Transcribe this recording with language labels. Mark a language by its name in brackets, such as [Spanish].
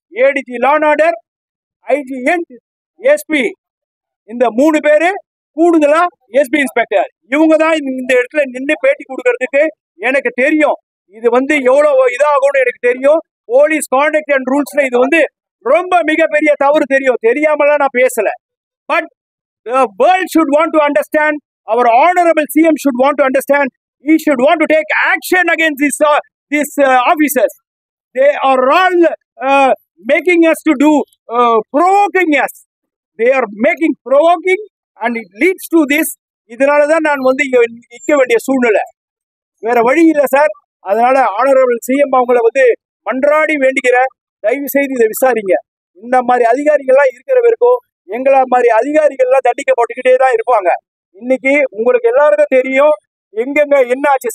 [Tamil] ADG law and order, IG SP, இந்த 3 பேரு கூடுதலா எஸ்பி இன்ஸ்பெக்டர், இவங்க தான் இந்த இடத்துல நின்று பேட்டி கொடுக்கறதுக்கு எனக்கு தெரியும். இது வந்து எவ்வளவு இதாகும்னு எனக்கு தெரியும். போலீஸ் கான்டக்ட் அண்ட் ரூல்ஸ்ல இது வந்து ரொம்ப மிகப்பெரிய தவறு தெரியும். தெரியாமலாம் நான் பேசல. [English] But the world should want to understand, our honorable CM should want to understand, he should want to take action against these officers. They are all making us to do, provoking us. They are making provoking and it leads to this. [Tamil] இதனால தான் நான் வந்து நிற்க வேண்டிய சூழ்நிலை, வேற வழி இல்லை சார். அதனால ஆனரபிள் சிஎம் அவங்கள வந்து மன்றாடி வேண்டிக்கிற, தயவு செய்து இதை விசாரிங்க. இந்த மாதிரி அதிகாரிகள்லாம் இருக்கிற வரைக்கும் எங்களை மாதிரி அதிகாரிகள்லாம் தண்டிக்கப்பட்டுக்கிட்டே தான் இருப்பாங்க. இன்னைக்கு உங்களுக்கு எல்லாருக்கும் தெரியும் எங்கெங்க என்ன ஆச்சு.